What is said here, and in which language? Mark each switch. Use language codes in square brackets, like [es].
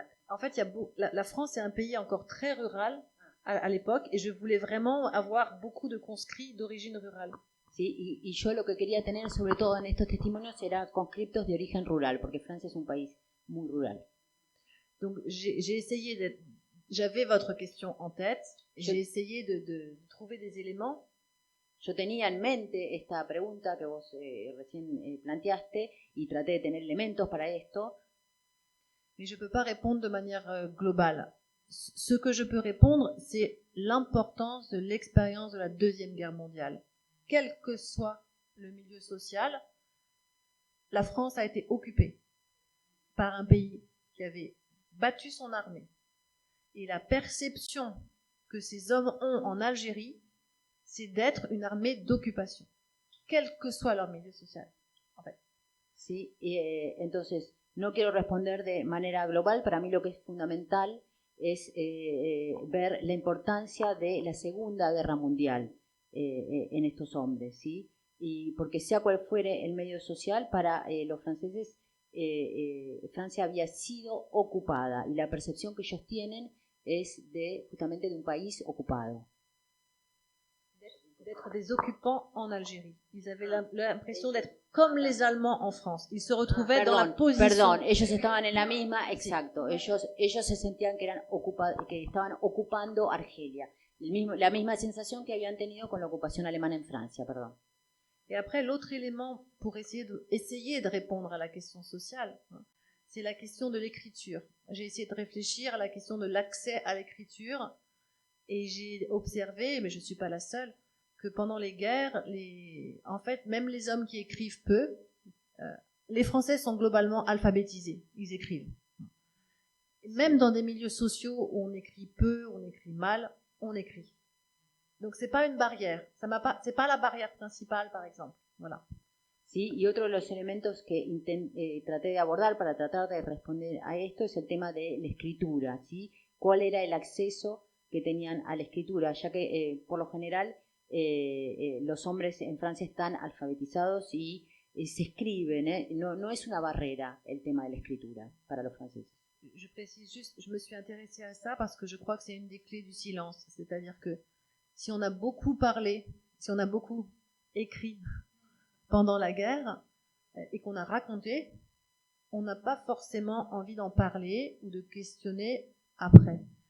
[fr] En fait, la France est un pays encore très rural à l'époque, et je voulais vraiment avoir beaucoup de conscrits d'origine rurale. [es] Sí, y yo lo que quería tener sobre todo en estos testimonios era conscriptos de origen rural, porque Francia es un país muy rural. [fr] Donc j'ai essayé j'avais votre question en tête, et j'ai essayé de trouver des éléments. [es] Yo tenía en mente esta pregunta que vos recién planteaste y traté de tener elementos para esto. [fr] Mais je ne peux pas répondre de manière globale. Ce que je peux répondre, c'est l'importance de l'expérience de la Deuxième Guerre mondiale. Quel que soit le milieu social, la France a été occupée par un pays qui avait battu son armée. Et la perception que ces hommes ont en Algérie, c'est d'être une armée d'occupation, quel que soit leur milieu social, en fait. [es] Sí, entonces, no quiero responder de manera global. Para mí lo que es fundamental es ver la importancia de la Segunda Guerra Mundial en estos hombres, ¿sí? Y porque sea cual fuere el medio social, para los franceses Francia había sido ocupada y la percepción que ellos tienen es justamente de un país ocupado. [fr] D'être des occupants en Algérie. Ils avaient l'impression d'être comme les Allemands en France. Ils se retrouvaient dans la position... [es] Perdón, ellos estaban en la misma, exacto, ellos se sentían que estaban ocupando Argelia. La misma sensación que habían tenido con la ocupación alemana en Francia, perdón. [fr] Et après, l'autre élément pour essayer de répondre à la question sociale, c'est la question de l'écriture. J'ai essayé de réfléchir à la question de l'accès à l'écriture et j'ai observé, mais je ne suis pas la seule, que pendant les guerres, en fait, même les hommes qui écrivent peu, les Français sont globalement alphabétisés, ils écrivent. Même dans des milieux sociaux où on écrit peu, on écrit mal, on écrit. Donc c'est pas une barrière, c'est pas la barrière principale, par exemple. Voilà. [es] Sí, y otro de los elementos que traté de abordar para tratar de responder a esto es el tema de la escritura, ¿sí? ¿Cuál era el acceso que tenían a la escritura? Ya que por lo general los hombres en Francia están alfabetizados y se escriben, no es una barrera el tema de la escritura para los franceses. [fr] Je précise juste, je me suis intéressée à ça parce que je crois que c'est une des clés du silence, c'est-à-dire que si on a beaucoup parlé, si on a beaucoup écrit pendant la guerre et qu'on a raconté, on n'a pas forcément envie d'en parler ou de questionner après.